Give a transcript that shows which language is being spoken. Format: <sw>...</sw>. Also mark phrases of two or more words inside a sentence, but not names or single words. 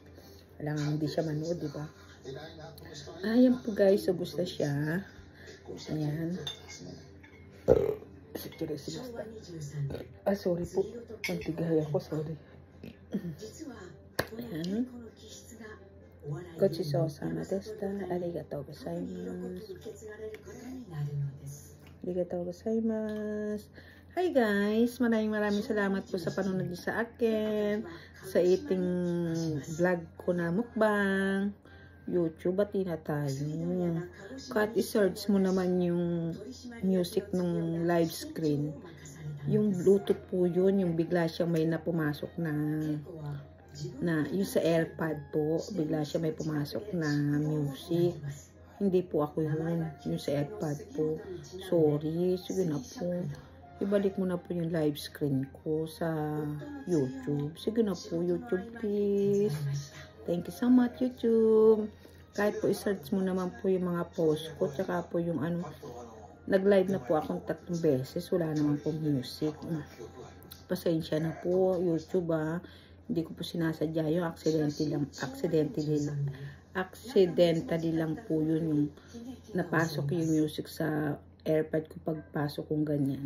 <tl>Alam, hindi siya manood, di ba? Ayan po guys, ubos na siya. Ayan. Sorry po. Mantigay ako, sorry. Ayan.</tl> <ja>ご馳走様でした. ありがとうございます。ありがとうございます.</ja> <en>Hi guys!</en> <tl>Maraming salamat po sa panonood sa akin. Sa</tl> <en>eating vlog</en> <tl>ko na mukbang. YouTube, bati na tayo. Kahit i-search mo naman yung music ng</tl> <en>live screen.</en> <tl>Yung Bluetooth po yun, yung bigla siya may napumasok na yung sa AirPod po, bigla siya may pumasok na music. Hindi po ako yun, yung sa AirPod po. Sorry, sige na po. Ibalik mo na po yung</tl> <en>live screen</en> <tl>ko sa YouTube. Sige na po, YouTube please.</tl> <en>Thank you so much, YouTube.</en> <tl>Kahit po i-search mo naman po yung mga post ko, tsaka po yung ano, nag-live na po akong 3 beses, wala naman po music. Pasensya na po, YouTube Hindi ko po sinasadya yung accidentally lang po yun yung napasok yung music sa AirPod ko pagpasok kong ganyan.</tl>